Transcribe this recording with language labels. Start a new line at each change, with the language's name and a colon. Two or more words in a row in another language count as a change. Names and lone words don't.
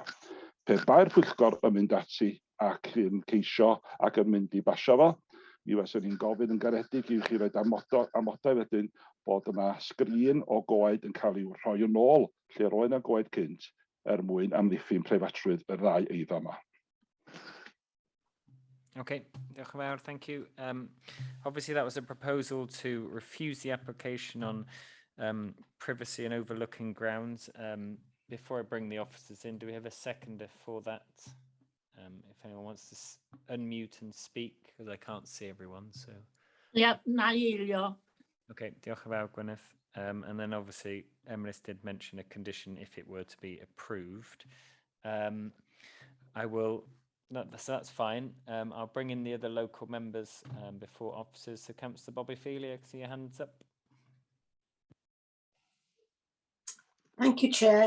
Welsh: Pe ba'r Pwyllgor yn mynd ati ac yn ceisio ac yn mynd i basio fo, mi fyswn ni'n gofyn yn garedig i'w chi roed amodau wedyn bod yna sgrin o goed yn cael i'w rhoi yn ôl lle roedd yna goed cynt mwyn amddiffyn preifatrwydd y ddau eiddo yma. Okay, diolch yn fawr,
English: thank you. Obviously that was a proposal to refuse the application on privacy and overlooking grounds. Before I bring the officers in, do we have a seconder for that? If anyone wants to unmute and speak, because I can't see everyone. So. Yeah,
Welsh: na eilio. Okay, diolch yn fawr, Gwyneth.
English: And then obviously Emrys did mention a condition if it were to be approved. I will, so that's fine. I'll bring in the other local members before officers. So Councillor Bobby Feely, I can see your hands up. Thank you, Chair.